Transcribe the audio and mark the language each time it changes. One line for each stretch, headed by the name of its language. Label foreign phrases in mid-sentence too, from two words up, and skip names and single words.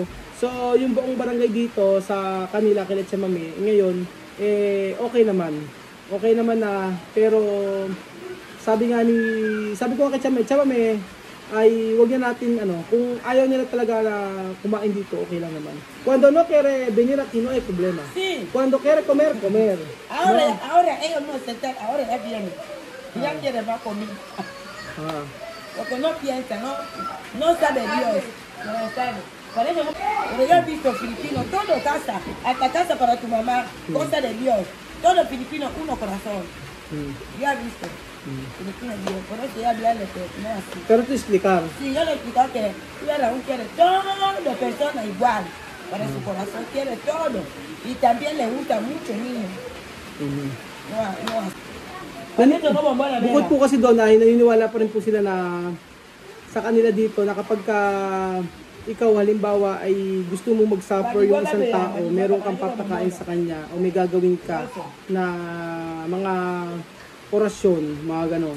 Filipino: So, yung buong barangay dito sa kanila, kila Chamame, ngayon, okay naman. Okay naman na, pero sabi ko kay Chamame, ay wag na natin kung ayaw nila talaga na kumain dito, okay lang naman.
Spanish: Cuando no quiere venir aquí no hay problema. Sí. Cuando quiere comer, comer. Ahora ellos no aceptan, ahora ya vienen. Ya quieren va a comer. Ah. Porque no piensa, no sabe Dios. No sabe. Por eso, pero yo he visto filipinos, todo casa, hasta casa para tu mamá, cosa de Dios. Todo filipino, uno corazón. Yo he visto. Filipino, Dios. Por eso ya hablarle que no es así. Pero te explicar. Sí, yo le explico que Raúl quiere todo persona igual. Para su corazón quiere todo. Y también le gusta mucho niños. No. Ito no bombona
Filipino: Bukod po kasi doon ay naniniwala pa rin po sila na sa kanila dito na kapag ikaw halimbawa ay gusto mo mag-suffer yung isang tao, meron kang papakain sa kanya o may gagawin ka na mga orasyon, mga ganon.